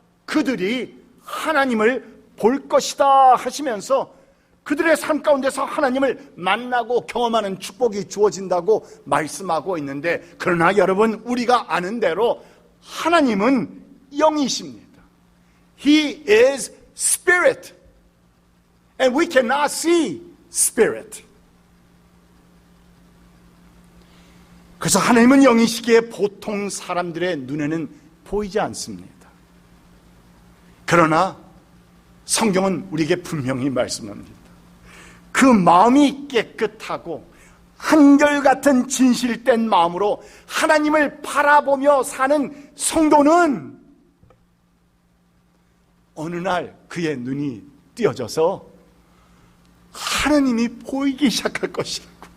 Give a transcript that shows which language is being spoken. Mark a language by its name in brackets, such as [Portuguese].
[Korean] 그들이 하나님을 볼 것이다 하시면서 그들의 삶 가운데서 하나님을 만나고 경험하는 축복이 주어진다고 말씀하고 있는데, 그러나 여러분, 우리가 아는 대로 하나님은 영이십니다. [English] He is spirit, and we cannot see spirit. [Korean] 그래서 하나님은 영이시기에 보통 사람들의 눈에는 보이지 않습니다. 그러나 성경은 우리에게 분명히 말씀합니다. 그 마음이 깨끗하고 한결같은 진실된 마음으로 하나님을 바라보며 사는 성도는 어느 날 그의 눈이 띄어져서 하나님이 보이기 시작할 것이라고,